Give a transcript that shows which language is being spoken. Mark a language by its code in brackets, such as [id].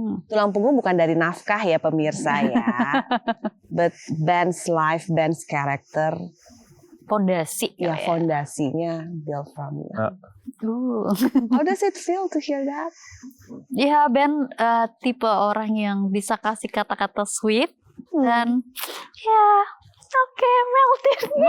[id] Tulang punggung bukan dari nafkah ya pemirsa ya. [en] But Ben's life, Ben's character. [id] Pondasi. Ya, fondasinya [en] built from you. How does it feel to hear that? [id] Ya, Ben tipe orang yang bisa kasih kata-kata sweet dan ya oke, melted.